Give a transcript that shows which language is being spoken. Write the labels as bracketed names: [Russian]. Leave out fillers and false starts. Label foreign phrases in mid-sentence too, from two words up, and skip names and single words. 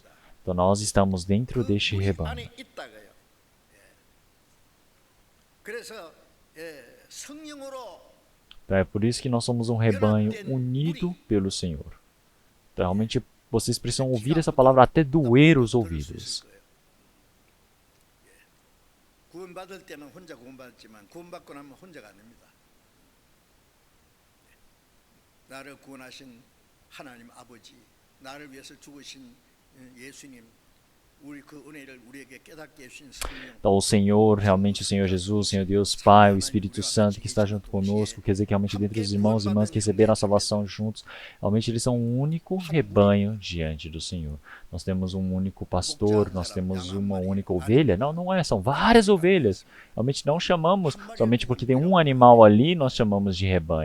[Portuguese] Então nós estamos dentro deste rebanho. Então é por isso que nós somos um rebanho unido pelo Senhor. Então realmente vocês precisam ouvir essa palavra até doer os ouvidos. [Korean] 구원받을 때는 혼자 구원받지만 구원받고 나면 혼자가 아닙니다. 나를 구원하신 하나님 아버지, 나를 위해서 죽으신 예수님, 우리 그 은혜를 우리에게 깨닫게 해주신 성령. [Portuguese] Então o Senhor, realmente o Senhor Jesus, o Senhor Deus Pai, o Espírito Santo que está junto conosco, quer dizer que realmente dentro dos irmãos e irmãs que receberam a salvação juntos, realmente eles são um único rebanho diante do Senhor. Nós temos um único pastor, nós temos uma única ovelha. Não, não é, são várias ovelhas. Realmente não chamamos, somente porque tem um animal ali, nós chamamos de rebanho.